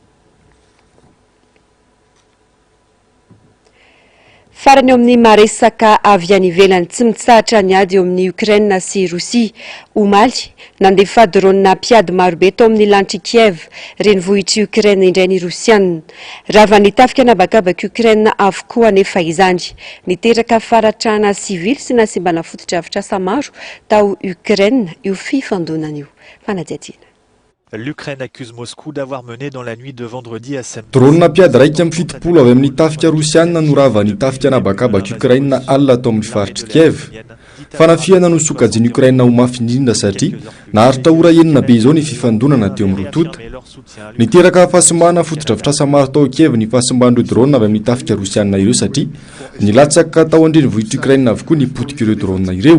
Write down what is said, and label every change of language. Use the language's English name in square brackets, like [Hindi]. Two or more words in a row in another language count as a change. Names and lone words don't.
[Malagasy] Farany eo amin'ny maresaka avy any ivelany tsy mitsahatra ny ady eo amin'ny Ukraine sy Rosia omaly nandefa drone mpiady marobe tao amin'ny lanitry Kiev reny vohitry Ukraine indray ny Rosianina rava nitafika nabakabaka Ukraine avokoa nefa izany niteraka faratrana sivily sy nasimbana fototra maro tao Ukraine io fifandonana io fanadiadiana. [French] L'Ukraine accuse Moscou d'avoir mené dans la nuit de vendredi à samedi. [Malagasy] Drone mpiady raika amin'ny fitopolo avy amin'ny tafika Rosianina no rava nitafika nabakabaka Ukraine alina atao amin'ny faritry Kiev. Fanafiana no sokajiny Ukraine ho mafy indrindra satria naharitra ora enina be izao ny fifandonana teo amin'ny rotota. Niteraka fahasimana fotodrafitrasa maro tao Kiev ny fahasimban'ireo drone avy amin'ny tafika Rosianina ireo satria nilatsaka tao andrenivohitra Ukraine avokoa ny potika ireo drone ireo.